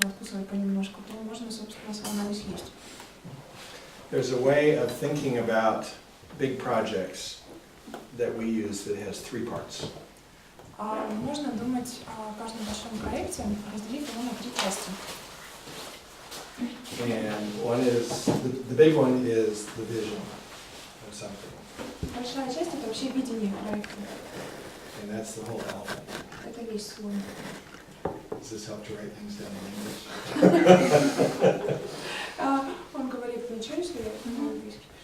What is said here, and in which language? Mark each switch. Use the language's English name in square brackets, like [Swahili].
[Russian] свой понемножку, то можно, собственно, слона и съесть. [English] There's a way of thinking about big projects that we use that has three parts. [Russian] Можно думать о каждом большом проекте, разделив его на 3 части. [English] And one is, the big one is the vision of something. [Russian] Большая часть — это вообще видение проекта. [English] And that's the whole elephant. [Russian] Это весь слон. [English] Does this help to write things down in English? [Russian] Он говорит, ничего, если я по-английски